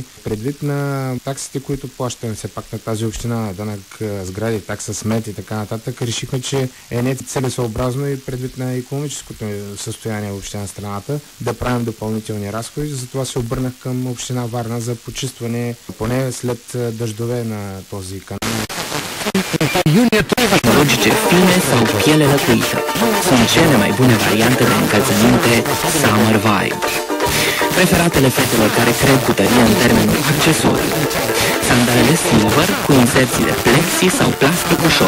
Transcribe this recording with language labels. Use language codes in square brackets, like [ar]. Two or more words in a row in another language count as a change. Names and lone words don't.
[bg] Предвид на таксите, които плащаме все пак на тази община, данък сгради, такса смет и така нататък, решихме, че е не целесообразно и предвид на икономическото състояние въобще на страната да правим допълнителни разходи. Затова се обърнах към община Варна за почистване поне след дъждове на този канал. [ro] Tehnologice fine sau piele lăcuită sunt cele mai bune variante de încălțăminte Summer Vibe. Preferatele fetelor care cred cu tărie în termenul accesoriu. Sandalele silver cu inserții de plexi sau plastic ușor.